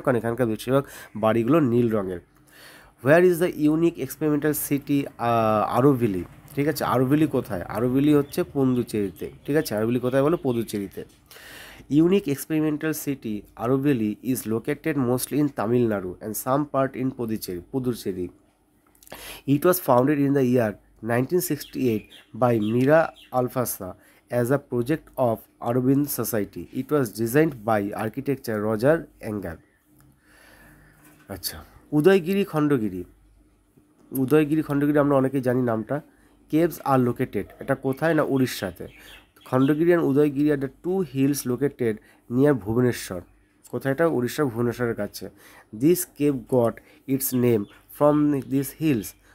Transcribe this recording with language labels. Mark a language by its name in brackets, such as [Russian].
[Bangla] কারণ এখানকার বেশিরভাগ বাড়িগুলো নীল রঙের। [English] Where is the unique experimental city Auroville? [Bangla] ঠিক আছে, আরোভিলি কোথায়? আরোভিলি হচ্ছে পন্ডুচেরিতে। ঠিক আছে, আরোভিলি কোথায় বলো? পদুচেরিতে। [English] Unique experimental city Auroville is located mostly in Tamil Nadu and some part in Puducherry. It was founded in the year 1968 by Mira Alfasa as a project of Aurobindo Society. It was designed by architect Roger Engel. [Bangla] আচ্ছা, উদয়গিরি খণ্ডগিরি। উদয়গিরি খণ্ডগিরি আমরা অনেকেই জানি নামটা। [English] caves are located, [Bangla] এটা কোথায়? না উড়িষ্যাতে। [English] Khandagiri and Udayagiri are the two hills located near Bhubaneswar. [Bangla] কোথায় এটা? উড়িষ্যার ভুবনেশ্বরের কাছে। [English] This cave got its name from this hills.